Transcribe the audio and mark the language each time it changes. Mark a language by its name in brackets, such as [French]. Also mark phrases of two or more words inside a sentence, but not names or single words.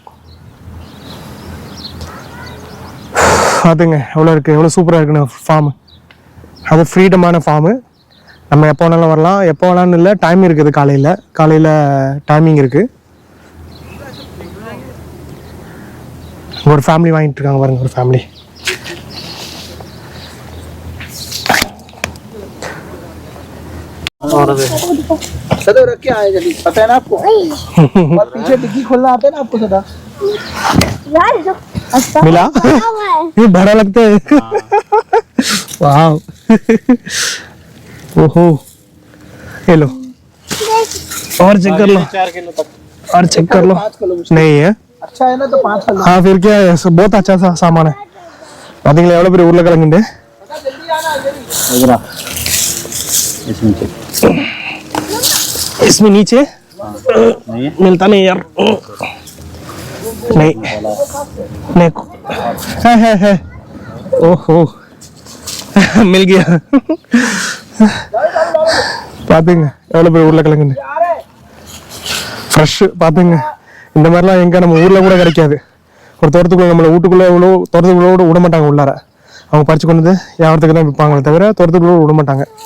[Tamil] அதுங்க எவ்வளோ இருக்குது, எவ்வளோ சூப்பராக இருக்குன்னு ஃபார்மு. அது ஃப்ரீடமான ஃபார்மு. நம்ம எப்போ வேணாலும் வரலாம். எப்போ வேணாலும் இல்லை, டைம் இருக்குது. காலையில் டைமிங் இருக்குது. ஒரு ஃபேமிலி வாங்கிட்டு இருக்காங்க பாருங்க, ஒரு ஃபேமிலி. [Hindi] सदा रख के आए जल्दी, पता है ना आपको? और पीछे डिग्गी खोलना आता है ना आपको सदा? मिला? ये बड़ा लगता है। वाव, ओहो, ये लो और चेक कर लो, 4 किलो तक और चेक कर लो। 5 किलो नहीं है? अच्छा है ना, तो 5 किलो। हाँ फिर क्या है, बहुत अच्छा सा सामान है. [Tamil] பாத்தீங்களா எவ்வளவு பெரிய உருளைக்கிழங்கு. [Hindi] इसमें नीचे मिलता नहीं यार. नहीं नहीं है ओहो मिल गया [Tamil] பாத்துங்க எவ்வளவு பேர் உருளைக்கிழங்கு ஃப்ரெஷ் பாத்துங்க. இந்த மாதிரிலாம் எங்க நம்ம ஊர்ல கூட கிடைக்காது. ஒரு தோட்டத்துக்குள்ள நம்மள வீட்டுக்குள்ள இவ்வளோ தோட்டத்துக்குள்ள கூட விட மாட்டாங்க உள்ளார. அவங்க பறிச்சு கொண்டு வந்து வியாபாரத்துக்கு தான் விற்பாங்களே தவிர தோட்டத்துக்குள்ள விட மாட்டாங்க.